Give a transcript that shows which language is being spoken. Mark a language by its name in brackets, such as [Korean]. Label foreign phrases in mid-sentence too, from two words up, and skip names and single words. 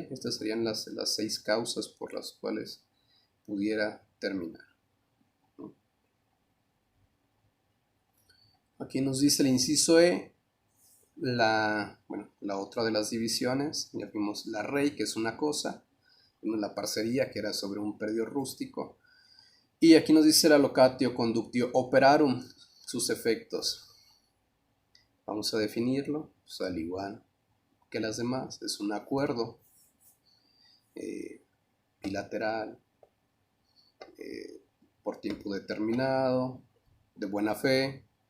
[Spanish] Estas serían las 6 causas por las cuales pudiera terminar, ¿no? Aquí nos dice el inciso E, la otra de las divisiones. Ya vimos la rey, que es una cosa, vimos la parcería, que era sobre un predio rústico, y aquí nos dice la [Latin] locatio conductio operarum, [Spanish] sus efectos. Vamos a definirlo, pues, al igual que las demás, es un acuerdo bilateral, por tiempo determinado, de buena fe,